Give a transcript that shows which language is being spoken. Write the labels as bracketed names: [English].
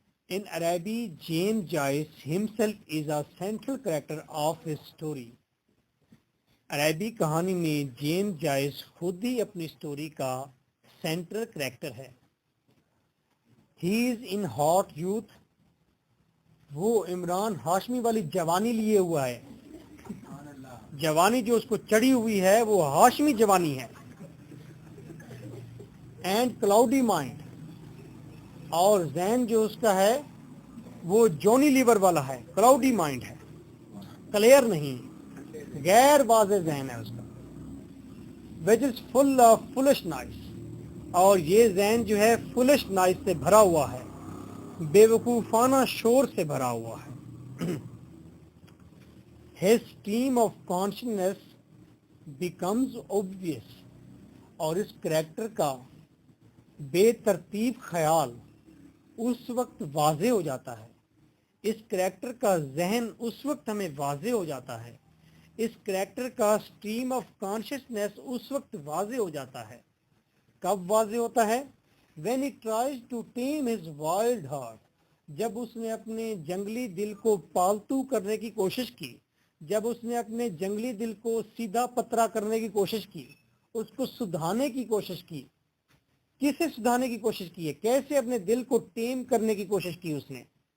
[English] In Arabi, James Joyce himself is a central character of his story. [Hindi] अरबी कहानी में James Joyce खुद ही अपनी स्टोरी का सेंट्रल कैरेक्टर है. [English] He is in hot youth. [Hindi] वो इमरान हाशमी वाली जवानी लिए हुआ है. जवानी जो उसको चढ़ी हुई है वो हाशमी जवानी है. [English] And cloudy mind. [Hindi] और जहन जो उसका है वो जॉनी लीवर वाला है, क्लाउडी माइंड है, क्लियर नहीं, गैर वाज़े जहन है उसका. [English] Which is full of foolish nice. [Hindi] और ये जहन जो है फुलिश नाइस से भरा हुआ है, बेवकूफाना शोर से भरा हुआ है. [English] His stream of consciousness becomes obvious. [Hindi] और इस करैक्टर का बेतरतीब ख्याल उस वक्त वाज़े हो जाता है. इस करैक्टर का जहन उस वक्त हमें वाज़े हो जाता है. इस करैक्टर का स्ट्रीम ऑफ कॉन्शियसनेस उस वक्त वाज़े हो जाता है. कब वाज़े होता है? [English] When he tries to tame his wild heart. [Hindi] जब उसने अपने जंगली दिल को पालतू करने की कोशिश की, जब उसने अपने जंगली दिल को सीधा पतरा करने की कोशिश की, उसको सुधारने की कोशिश की. किसे सुधारने की कोशिश की है? कैसे अपने दिल को टेम करने की कोशिश की उसने?